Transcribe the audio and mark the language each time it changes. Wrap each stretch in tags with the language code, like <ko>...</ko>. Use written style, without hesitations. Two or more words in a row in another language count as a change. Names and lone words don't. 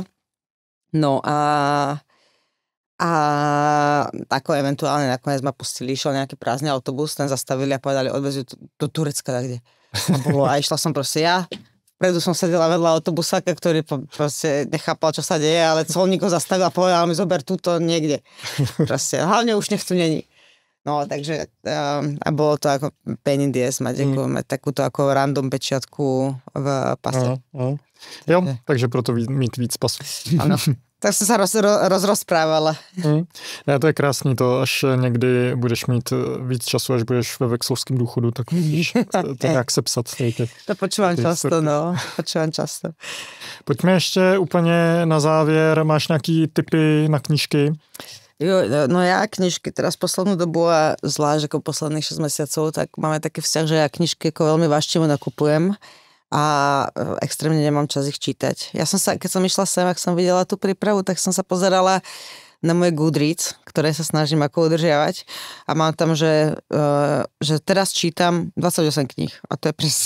<sk>No a tako eventuálne nakoniec ma pustili, išiel nejaký prázdny autobus, ten zastavili a povedali, odveziu do Turecka, tak kde. A išla som proste ja. Vpredu som sedela vedľa autobusáka, ktorý proste nechápal, čo sa deje, ale colník ho zastavil a povedal mi, zober túto niekde. Proste, hlavne už nech tu není. No, takže a bolo to ako</sk> <en>pain in the ass</en> <sk>mať takúto ako random pečiatku v pase.</sk> <cs>Jo, takže proto mít víc pasů. Ano. Tak jsem se rozprávala. Ne, to je krásný to, až někdy budeš mít víc času, až budeš ve vekslovském důchodu, tak můžeš to nějak sepsat.</cs> <sk>To počúvam často, no. Počúvam často.</sk> <cs>Pojďme ještě úplně na závěr. Máš nějaký tipy na knížky? Jo,</cs> <sk>no ja knižky teraz poslednú dobu a zvlášť ako posledných 6 mesiacov, tak máme taký vzťah, že ja knižky ako veľmi váštivo nakupujem a extrémne nemám čas ich čítať. Ja som sa, keď som išla sem, ak som videla tú prípravu, tak som sa pozerala na moje Goodreads, ktoré sa snažím ako udržiavať a mám tam, že teraz čítam 28 kníh a to je presne.</sk>